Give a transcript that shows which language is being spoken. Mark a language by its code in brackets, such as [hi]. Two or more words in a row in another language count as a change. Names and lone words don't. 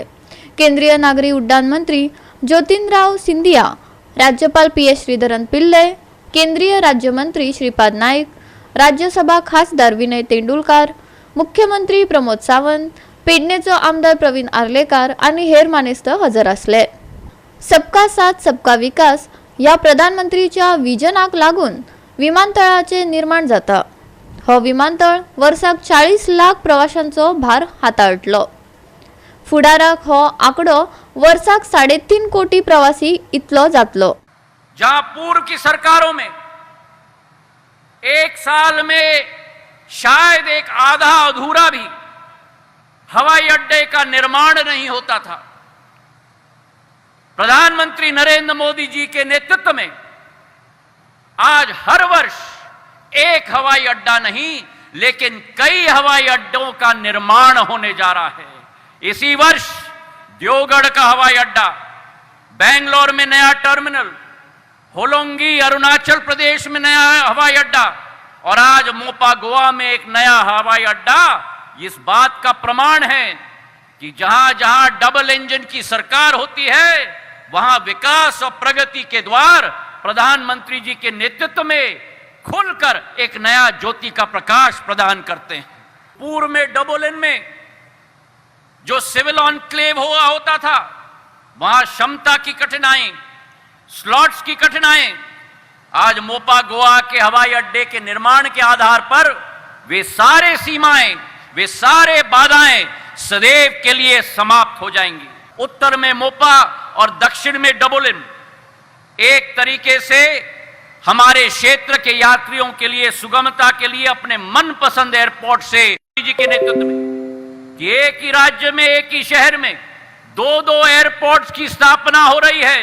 [kok] केंद्रीय नागरी उड्डाण मंत्री ज्योतिराव सिंधिया, राज्यपाल PS श्रीधरन पिल्ले, केंद्रीय राज्यमंत्री श्रीपाद नाईक, राज्यसभा खासदार विनय तेंडुलकार, मुख्यमंत्री प्रमोद सावंत, पेडणेचो आमदार प्रवीण आर्लेकर आणि हेर मानेस्त हजर असले. [hi] सबका साथ सबका विकास [kok] या प्रधानमंत्रीच्या विजनाक लागून विमानतळाचे निर्माण जाता. हो विमानतळ वर्साक 40 लाख प्रवाशांचो भार हाताळटलो. फुडाराक हो आंकडो वर्साक 3.5 कोटी प्रवासी इतलो जातलो. [hi] जहां पूर्व की सरकारों में एक साल में शायद एक आधा अधूरा भी हवाई अड्डे का निर्माण नहीं होता था, प्रधानमंत्री नरेंद्र मोदी जी के नेतृत्व में आज हर वर्ष एक हवाई अड्डा नहीं लेकिन कई हवाई अड्डों का निर्माण होने जा रहा है. इसी वर्ष दियोगढ़ का हवाई अड्डा, बेंगलोर में नया टर्मिनल, होलोंगी अरुणाचल प्रदेश में नया हवाई अड्डा और आज मोपा गोवा में एक नया हवाई अड्डा इस बात का प्रमाण है कि जहां जहां डबल इंजन की सरकार होती है वहां विकास और प्रगति के द्वार प्रधानमंत्री जी के नेतृत्व में खुलकर एक नया ज्योति का प्रकाश प्रदान करते हैं. पूर्व में डबल इंजन में जो सिविल ऑनक्लेव हुआ होता था वहां क्षमता की कठिनाई, स्लॉट्स की कठिनाई, आज मोपा गोवा के हवाई अड्डे के निर्माण के आधार पर वे सारे सीमाएं, वे सारे बाधाएं सदैव के लिए समाप्त हो जाएंगी. उत्तर में मोपा और दक्षिण में डबोलिन एक तरीके से हमारे क्षेत्र के यात्रियों के लिए सुगमता के लिए अपने मनपसंद एयरपोर्ट से जी के नेतृत्व में कि एक ही राज्य में एक ही शहर में 2-2 एयरपोर्ट्स की स्थापना हो रही है.